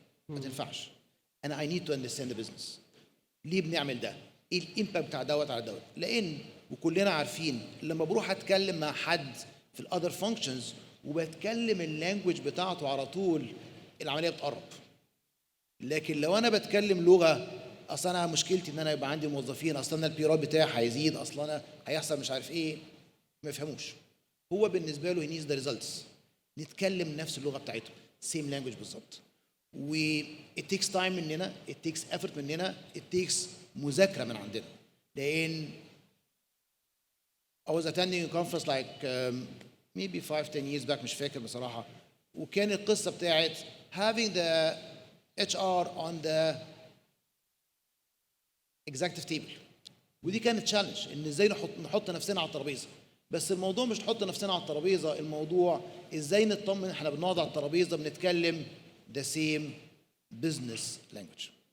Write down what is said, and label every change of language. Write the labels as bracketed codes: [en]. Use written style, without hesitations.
[ar] ما تنفعش. انا اي نيد تو اندرستاند ذا بزنس. ليه بنعمل ده؟ ايه الامباكت بتاع دوت على دوت؟ لان وكلنا عارفين لما بروح اتكلم مع حد في الاذر فانكشنز وبتكلم اللانجوج بتاعته على طول، العمليه بتقرب. لكن لو انا بتكلم لغه، اصل انا مشكلتي ان انا يبقى عندي موظفين، اصل انا البي ار بتاعي هيزيد، اصل انا هيحصل مش عارف ايه، ما يفهموش. هو بالنسبه له هي ذا ريزلتس، نتكلم نفس اللغه بتاعته، سيم لانجوج بالظبط. [en] و it takes time [ar] مننا، [en] it takes effort مننا، it takes [ar] مذاكره من عندنا. لان [en] I was attending a conference like maybe 5-10 years back، [ar] مش فاكر بصراحه، وكان القصه بتاعت [en] having the HR on the executive table، [ar] ودي كانت تشالنج ان ازاي نحط نفسنا على الترابيزه. بس الموضوع مش نحط نفسنا على الترابيزه، الموضوع ازاي نطمن احنا بنقعد على الترابيزه بنتكلم [en] the same business language.